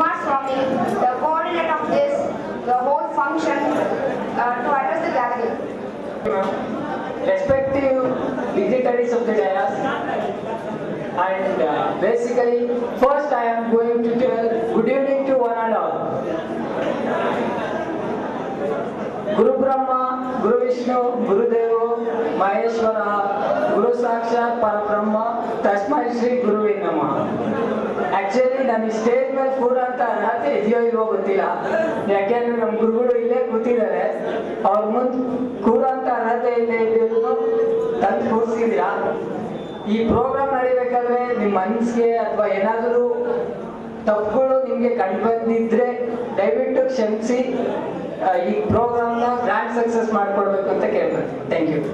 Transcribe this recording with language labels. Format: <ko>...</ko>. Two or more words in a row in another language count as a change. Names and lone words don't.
<en>Kumar Swami, the coordinator of this the whole function to address the gathering. Respective dignitaries of the dais, and basically first I am going to tell good evening to one and all.</en> <sa>गुरु ब्रह्मा, गुरु विष्णु, गुरु देवो, महेश्वर, गुरु साक्षात् परब्रह्म, तस्मै श्री गुरवे नमः.</sa> <kn>ಆಕ್ಚುಲಿ ನನಗೆ ಸ್ಟೇಜ್ ಮೇಲೆ ಕೂರಂತ ಅರ್ಹತೆ ಇದೆಯೋ ಇಲ್ವೋ ಗೊತ್ತಿಲ್ಲ, ಯಾಕೆಂದ್ರೆ ನಮ್ಮ ಗುರುಗಳು ಇಲ್ಲೇ ಕೂತಿದ್ದಾರೆ. ಅವ್ರ ಮುಂದೆ ಕೂರಂತ ಅರ್ಹತೆ ಇಲ್ಲೇ ಇದ್ದಿದ್ರು ತಂದು ಕೂರಿಸಿದ್ರಾ. ಈ ಪ್ರೋಗ್ರಾಮ್ ನಡಿಬೇಕಾದ್ರೆ ನಿಮ್ಮ ಮನಸ್ಸಿಗೆ ಅಥವಾ ಏನಾದರೂ ತಪ್ಪುಗಳು ನಿಮಗೆ ಕಂಡು ಬಂದಿದ್ರೆ ದಯವಿಟ್ಟು ಕ್ಷಮಿಸಿ ಈ ಪ್ರೋಗ್ರಾಮ್ನ</kn> <en>grand success</en> <kn>ಮಾಡಿಕೊಡ್ಬೇಕು ಅಂತ ಕೇಳ್ಬೇಕು.</kn> <en>Thank you.</en>